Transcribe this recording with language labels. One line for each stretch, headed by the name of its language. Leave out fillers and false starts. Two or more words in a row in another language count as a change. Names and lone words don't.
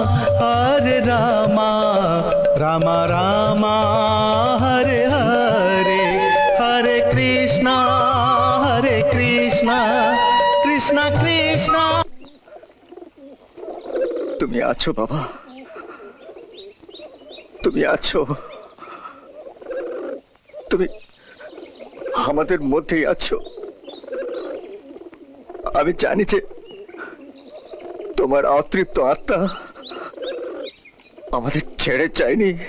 Hindi: रामा रामा हरे हरे, हरे कृष्णा कृष्णा कृष्णा।
Bangla: তুমি আছো বাবা, তুমি আছো, তুমি আমাদের মধ্যেই আছো। আমি জানি যে তোমার অতৃপ্ত আত্মা আমাদের ছেড়ে যায়নি।